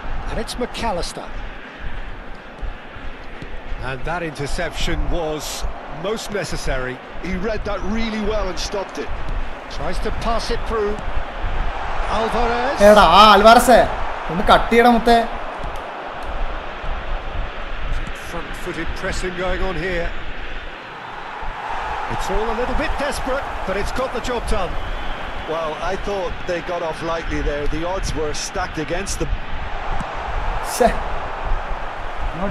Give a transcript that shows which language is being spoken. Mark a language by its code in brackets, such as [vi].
[en] And it's McAllister. And that interception was most necessary. He read that really well and stopped it. Tries to pass it through. Alvarez. [ml] എടാ ആൽവാരസേ ഒന്ന് cut ചെയ്യണം മുത്തേ. [en] Front-footed pressing going on here. It's all a little bit desperate, but it's got the job done. Well, I thought they got off lightly there. The odds were stacked against them. [ml] ശ്ശേ. [en] No